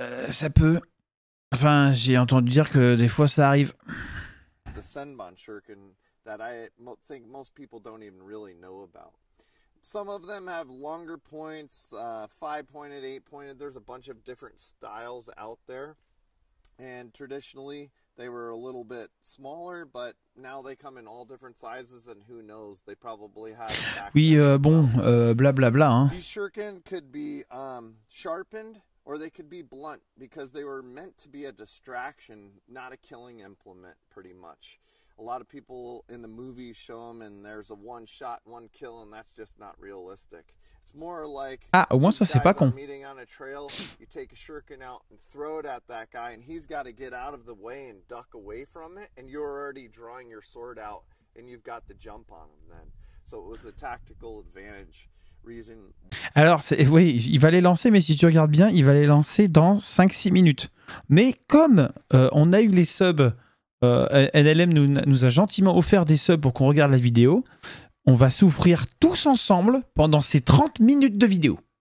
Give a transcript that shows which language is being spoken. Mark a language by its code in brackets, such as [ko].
[fr] Ça peut. Enfin, j'ai entendu dire que des fois ça arrive. [en] The Senbon Shuriken that I think most people don't even really know about. Some of them have longer points, 5-pointed, 8-pointed. There's a bunch of different styles out there. And traditionally, they were a little bit smaller, but now they come in all different sizes, and who knows, they probably have... [fr] Oui, bon, blablabla. Hein. [en] These shuriken could be sharpened, or they could be blunt, because they were meant to be a distraction, not a killing implement, pretty much. A lot of people in the movies show them, and there's a one shot, one kill, and that's just not realistic. It's more like [fr] au moins ça c'est pas con. [en] Meeting on a trail, you take a shuriken out and throw it at that guy, and he's got to get out of the way and duck away from it, and you're already drawing your sword out, and you've got the jump on him then. So it was a tactical advantage. Reason. Alors, [fr] oui, il va les lancer, mais si tu regardes bien, il va les lancer dans 5-6 minutes. Mais comme on a eu les subs, NLM nous a gentiment offert des subs pour qu'on regarde la vidéo, on va souffrir tous ensemble pendant ces 30 minutes de vidéo.